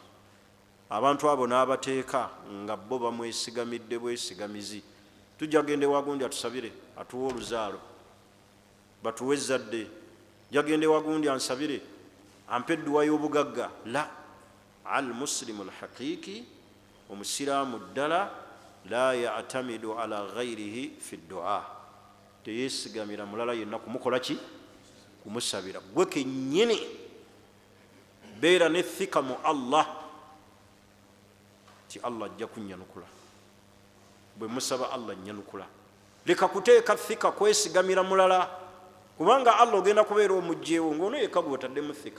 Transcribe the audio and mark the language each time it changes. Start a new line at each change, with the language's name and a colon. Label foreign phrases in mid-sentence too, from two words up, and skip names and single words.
Ganda: Abantu abo n'abateeka nga bo bamwesigamidde bwesigamizi. Tujja gende wagundi atusabire, atuwa oluzaalo, batuwe ezzadde, jagende wagundi ansabire, ampe edduwa y'obugagga.
Arabic: لا، المسلم الحقيقي,
Ganda: omusiraamu ddala,
Arabic: لا يعتمد على غيره في الدعاء,
Ganda: teyesigamira mulala yenna kumukola ki? Kumusabira. Gwe kennyini beera ne thika mu Allah ti Allah ajja kunnyanukula, bwe musaba Allah nnyanukula. Leka kuteeka thika kwesigamira mulala, kubanga Allah ogenda kubeera omugjeewo ng'ono yekka gwe otaddemu thika.